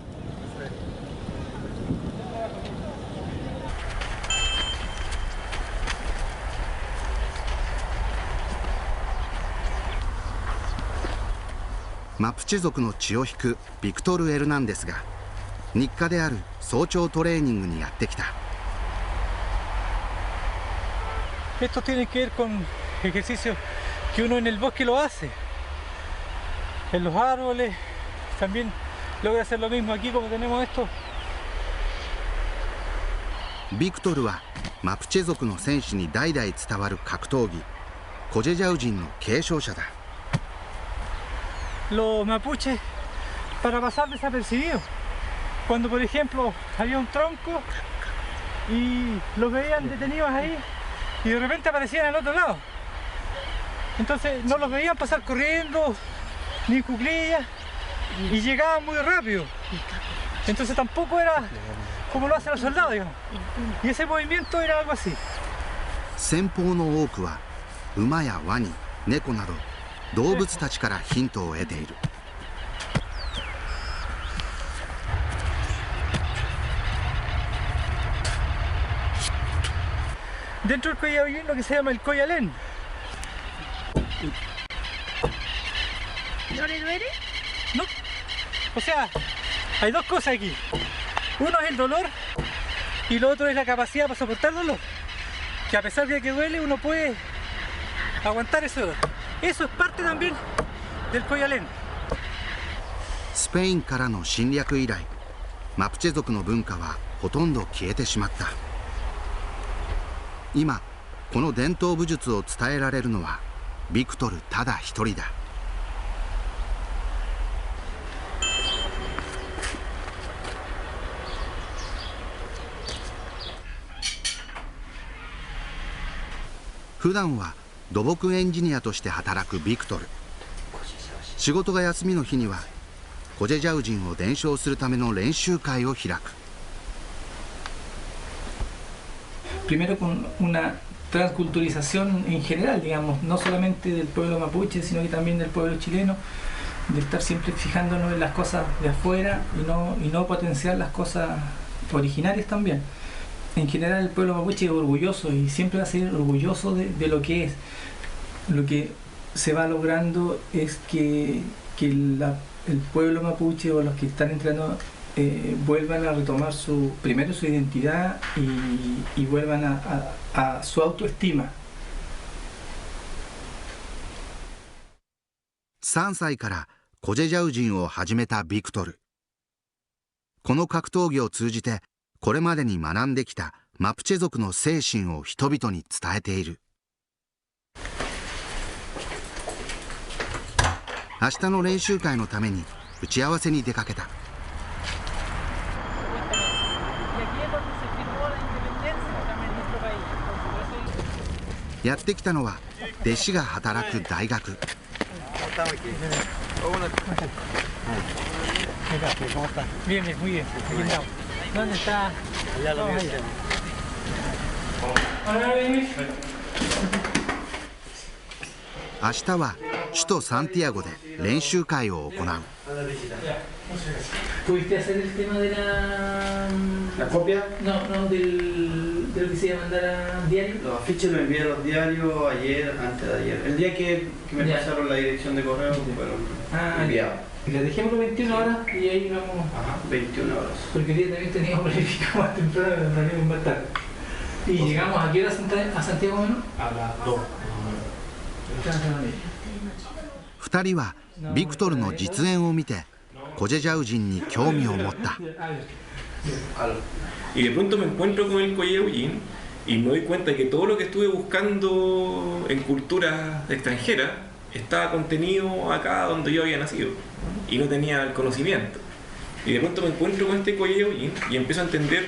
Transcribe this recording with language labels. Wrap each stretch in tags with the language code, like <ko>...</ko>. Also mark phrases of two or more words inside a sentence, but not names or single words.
<ja>マプチェ族の血を引くビクトル・エルナンデスが日課である早朝トレーニングにやってきた。</ja> <es>Esto tiene que ver con ejercicios que uno en el bosque lo hace, en los árboles, también logra hacer lo mismo aquí como tenemos esto.</es> <ja>ビクトルはマプチェ族の戦士に代々伝わる格闘技コジェジャウ人の継承者だ。</ja> <es>Los mapuches para pasar desapercibidos. Cuando por ejemplo había un tronco y los veían detenidos ahí y de repente aparecían al otro lado. Entonces no los veían pasar corriendo ni en cuclillas y llegaban muy rápido. Entonces tampoco era como lo hacen los soldados, digamos. Y ese movimiento era algo así.</es> <ja>戦法の多くは馬やワニ、猫など動物たちからヒントを得ている。</ja> <es>Dentro del collar hay lo que se llama el collalén. ¿No le duele? No. O sea, hay dos cosas aquí. Uno es el dolor y lo otro es la capacidad para soportar el dolor. Que a pesar de que duele, uno puede aguantar ese dolor. Eso es parte también del collalén.</es> <ja>スペインからの侵略以来、マプチェ族の文化はほとんど消えてしまった。今この伝統武術を伝えられるのはビクトルただ一人だ。普段は土木エンジニアとして働くビクトル。仕事が休みの日にはコジェジャウ人を伝承するための練習会を開く。</ja> <es>Primero con una transculturización en general, digamos, no solamente del pueblo mapuche, sino que también del pueblo chileno, de estar siempre fijándonos en las cosas de afuera y no potenciar las cosas originarias también. En general el pueblo mapuche es orgulloso y siempre va a ser orgulloso de lo que es. Lo que se va logrando es que el pueblo mapuche o los que están entrando vuelvan a retomar primero su identidad y vuelvan a su autoestima.</es> <ja>3 歳からコジェジャウ人を始めたビクトル。この格闘技を通じてこれまでに学んできたマプチェ族の精神を人々に伝えている。明日の練習会のために打ち合わせに出かけた。やってきたのは弟子が働く大学。</ja> <es>Bien, bien, muy bien. ¿Dónde está? Allá lo veo.</es> <ja>明日は首都サンティアゴで練習会を行う。</ja> <es>¿Pudiste hacer el tema de la copia? No, no, de lo que se iba a mandar a diario. Los afiches los envié a los diarios ayer, antes de ayer. El día que me pasaron la dirección de correo fueron enviados. Y la dejemos 21 horas y ahí vamos. Ajá, 21 horas. Porque hoy día también teníamos planificado más temprano, pero salimos más tarde. ¿Y llegamos a qué hora a Santiago menos? A las 2.</es> <ja>2 人はビクトルの実演を見てコジェジャウ人に興味を持った。</ja> <es>Y de pronto me encuentro con el Koyehujin y me doy cuenta que todo lo que estuve buscando en culturas extranjeras estaba contenido acá donde yo había nacido y no tenía el conocimiento. Y de pronto me encuentro con este Koyehujin y empiezo a entender.</es>